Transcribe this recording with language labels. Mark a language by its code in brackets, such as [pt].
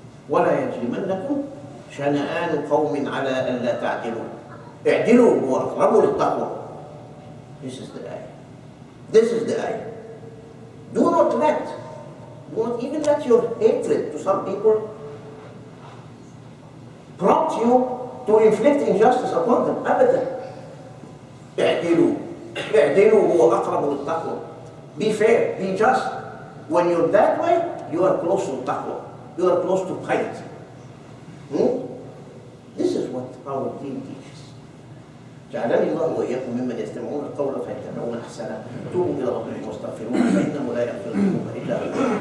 [ar] ولا يجرمنكم شنآن قوم على ألا تعدلوا اعدلوا هو أقرب للتقوى. [en] This is the ayah. This is the ayah. Do not even let your hatred to some people prompt you to inflict injustice upon them. [ar] أبدا. اعدلوا هو أقرب للتقوى. [en] Be fair, be just. When you're that way, you are close to taqwa. You are close to piety. This is what our deen teaches. [ar] جعلني الله وإياكم ممن يستمعون القول فيتبعون أحسنه. توبوا إلى ربكم واستغفروه فإنه لا يغفر الذنوب إلا هو.